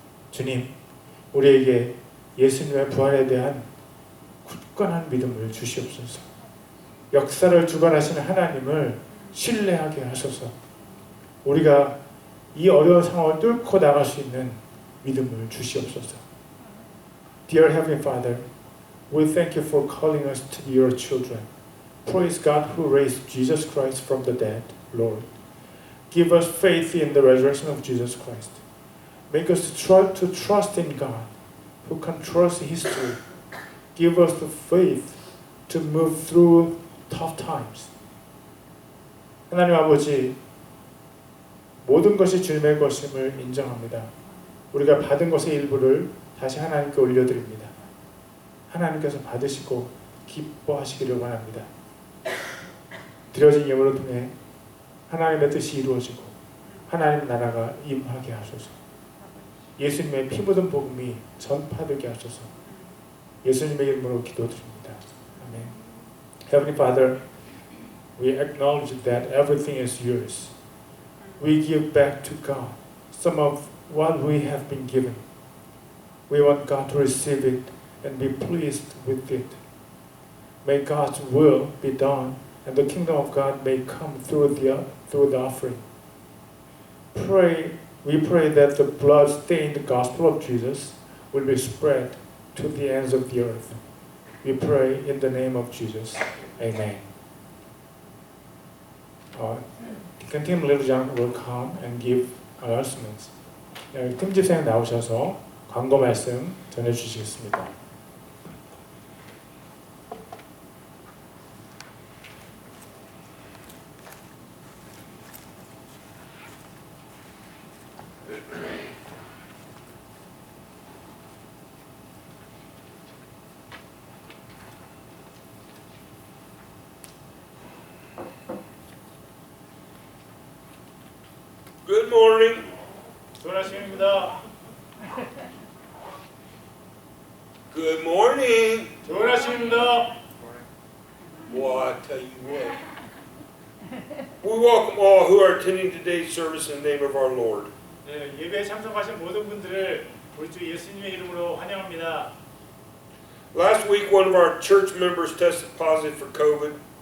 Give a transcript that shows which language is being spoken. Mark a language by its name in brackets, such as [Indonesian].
[Korean] 주님, 우리에게 예수님의 부활에 대한 굳건한 믿음을 주시옵소서. 역사를 주관하시는 하나님을 신뢰하게 하소서. 우리가 이 어려운 상황을 뚫고 나갈 수 있는 믿음을 주시옵소서. [English] Dear Heavenly Father, we thank you for calling us to be your children. Praise God who raised Jesus Christ from the dead, Lord. Give us faith in the resurrection of Jesus Christ. Make us to trust in God who controls history. Give us the faith to move through tough times. [Korean] 하나님 아버지, 모든 것이 주님의 것임을 인정합니다. 우리가 받은 것의 일부를 다시 하나님께 올려드립니다. 하나님께서 받으시고 기뻐하시기를 원합니다. 드려진 예물을 통해 하나님의 뜻이 이루어지고 하나님의 나라가 임하게 하소서. 예수님의 피 묻은 복음이 전파되게 하소서. 예수님의 이름으로 기도드립니다. 아멘. [English] Heavenly Father, we acknowledge that everything is yours. We give back to God some of what we have been given. We want God to receive it and be pleased with it. May God's will be done and the kingdom of God may come through the offering. We pray that the blood-stained gospel of Jesus will be spread to the ends of the earth. We pray in the name of Jesus. Amen. Deacon Tim Littlejohn will come and give announcements. [Korean] 팀 집사님 나오셔서 광고 말씀 전해주시겠습니다. [English] Good morning. [Korean] 좋은 아침입니다. [English] Good morning. [Korean] 좋은 아침입니다. [English] Well, I tell you what. We welcome all who are attending today's service in the name of our Lord. [Korean] 네, 예배에 참석하신 모든 분들을 우리 주 예수님의 이름으로 환영합니다. [English] Last week, one of our church members tested positive for COVID.